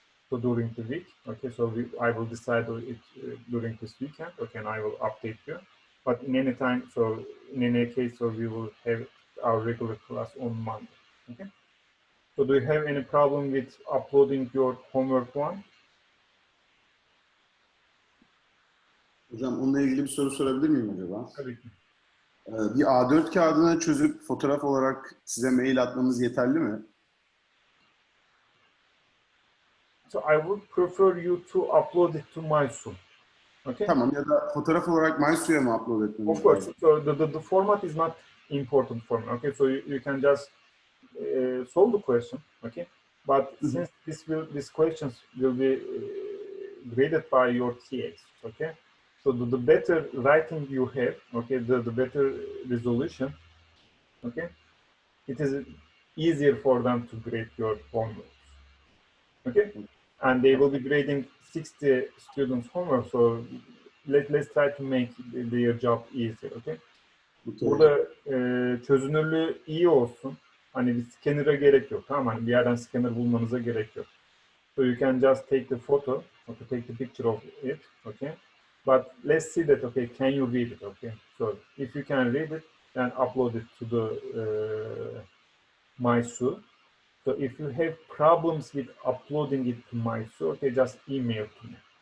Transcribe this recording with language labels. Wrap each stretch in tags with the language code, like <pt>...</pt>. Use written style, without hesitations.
<en>So during the week, okay. So I will decide it during this weekend. Okay, and I will update you. But in any time, so in any case, so we will have our regular class on Monday. Okay. So do you have any problem with uploading your homework one?</en> <tr>Hocam onunla ilgili bir soru sorabilir miyim acaba? Tabii ki. Bir A4 kağıdına çözüp fotoğraf olarak size mail atmamız yeterli mi?</tr> <en>So I would prefer you to upload it to my Zoom. Okay.</en> <tr>Tamam, ya da fotoğraf olarak MySu'ya mı upload etmemiz</tr> <en>Of course.</en> <tr>lazım?</tr> <en>So the format is not important for me. Okay. So you can just solve the question. Okay. But since these questions will be graded by your TAs. Okay. So the better writing you have, okay, the better resolution. Okay. It is easier for them to grade your homework. Okay, and they will be grading 60 students' homework. So let's try to make their job easier. Okay.</en> <tr>Burada çözünürlüğü iyi olsun. Hani bir scanner'a gerek yok. Tamam, hani bir yerden scanner bulmanıza gerek yok.</tr> <en>So you can just take the photo, okay, take the picture of it, okay. But let's see that, okay, can you read it, okay. So if you can read it, then upload it to the MySu. So if you have problems with uploading it to MySu, okay, just email to me.</en>